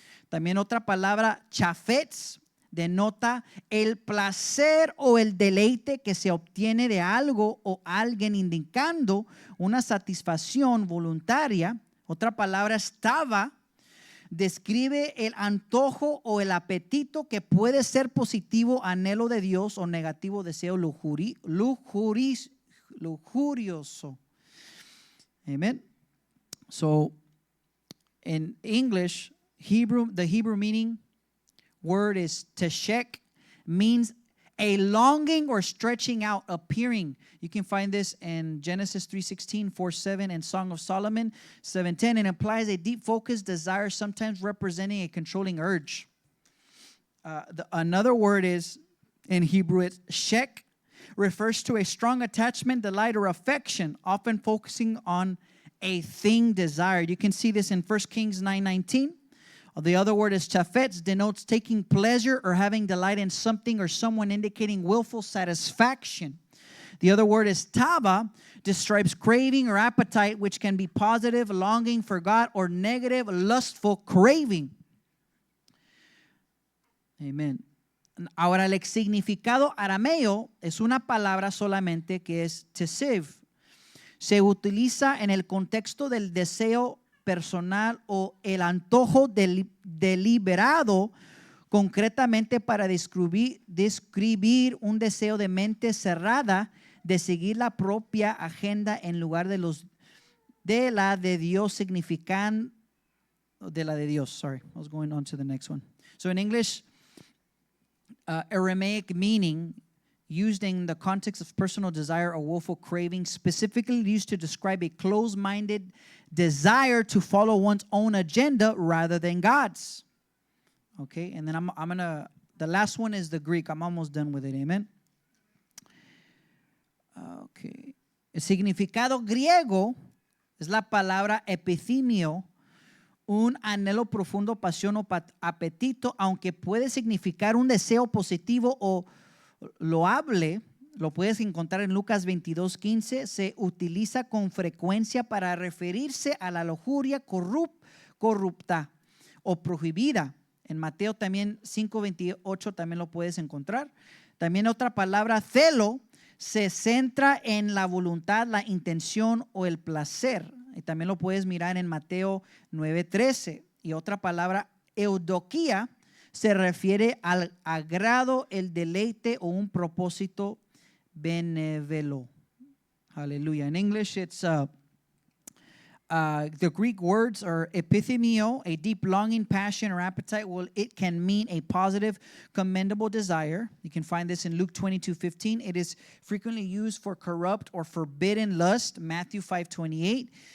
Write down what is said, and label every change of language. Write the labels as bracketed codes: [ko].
[es] También otra palabra, chafetz, denota el placer o el deleite que se obtiene de algo o alguien, indicando una satisfacción voluntaria. Otra palabra, stava, describe el antojo o el apetito que puede ser positivo, anhelo de Dios, o negativo, deseo lujurioso. Amén. [en] So in English, the Hebrew meaning word is teshek, means a longing or stretching out, appearing. You can find this in Genesis 3:16, 4:7, and Song of Solomon 7:10. It implies a deep focused desire, sometimes representing a controlling urge. Another word is, in Hebrew, it's shek, refers to a strong attachment, delight, or affection, often focusing on a thing desired. You can see this in 1 Kings 9:19. The other word is chafetz, denotes taking pleasure or having delight in something or someone, indicating willful satisfaction. The other word is tava, describes craving or appetite, which can be positive, longing for God, or negative, lustful craving. Amen. [es] Ahora, el significado arameo es una palabra solamente que es tesev. Se utiliza en el contexto del deseo personal o el antojo deliberado, concretamente para describir un deseo de mente cerrada de seguir la propia agenda en lugar de la de Dios, significan de la de Dios. [en] Sorry, I was going on to the next one. So in English, Aramaic meaning used in the context of personal desire or willful craving, specifically used to describe a closed-minded desire to follow one's own agenda rather than God's. Okay, and then I'm gonna, the last one is the Greek. I'm almost done with it, amen. Okay. [es] El significado griego es la palabra epithemio, un anhelo profundo, pasión o apetito, aunque puede significar un deseo positivo o loable. Lo puedes encontrar en Lucas 22:15. Se utiliza con frecuencia para referirse a la lujuria corrupta o prohibida. En Mateo también 5:28 también lo puedes encontrar. También otra palabra, celo, se centra en la voluntad, la intención o el placer. Y también lo puedes mirar en Mateo 9:13. Y otra palabra, eudoquía, se refiere al agrado, el deleite o un propósito benévolo. [en] Hallelujah. In English, it's the Greek words are epithemio, a deep longing, passion, or appetite. Well, it can mean a positive, commendable desire. You can find this in Luke 22:15. It is frequently used for corrupt or forbidden lust, Matthew 5:28.